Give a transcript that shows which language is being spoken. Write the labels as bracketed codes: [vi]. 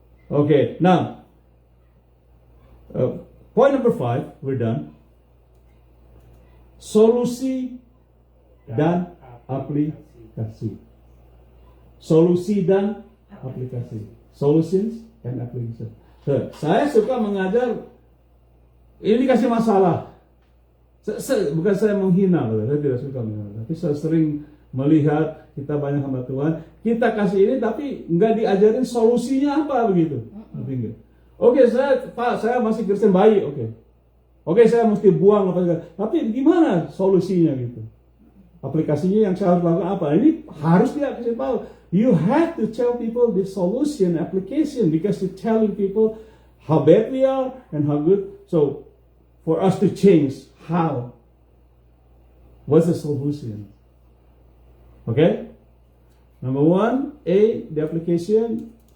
[en] Okay, now point number 5, we're done. [id] Solusi dan aplikasi. Solusi dan aplikasi. [en] Solutions and application. [id] So, saya suka mengajar, ini kasih masalah. Bukan saya menghina, saya tidak suka menghina, tapi saya sering melihat kita banyak hamba Tuhan, kita kasih ini tapi nggak diajarin solusinya apa begitu. Oke, saya masih Kristen baik, oke, saya mesti buang apa segala, tapi gimana solusinya gitu? Aplikasinya yang saya harus lakukan apa? Ini harus dia kasih tahu. [en] You have to tell people the solution, application, because you're telling people how bad we are and how good. So, for us to change, how? What's the solution? Okay? Number one, A, the application.